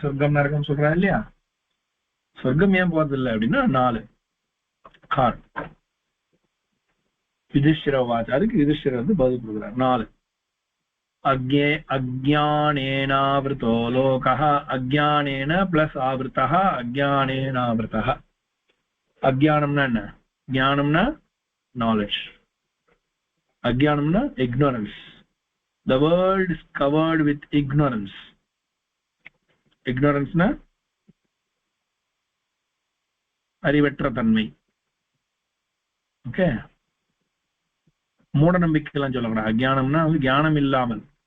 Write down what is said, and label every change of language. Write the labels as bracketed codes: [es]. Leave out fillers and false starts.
[ta] சொர்க்கம் நரகம் சொல்றா இல்லையா, சொர்க்கம் ஏன் போறதில்லை அப்படின்னா 4 கார். [sa] யுதிஷ்டிர வாச்ச, [ta] அதுக்கு யுதிஷ்டிர வந்து பதில் கொடுக்குறார். [sa] 4 அஜ்ஞானேனாவிருத்தோ லோகः. அஜ்ஞானேன பிளஸ் ஆவிருத்தः, அஜ்ஞானேனாவிருத்தः. [ta] அஜ்ஞானம்னா என்ன? ஞானம்னா knowledge, ajnanamna ignorance. [en] The world is covered with ignorance. [ta] Ignorance na அறிவற்ற தன்மை. ஓகே, மூட நம்பிக்கைலாம் சொல்லக்கூடாது. அஜ்ஞானம்னா ஞானம் இல்லாமல்.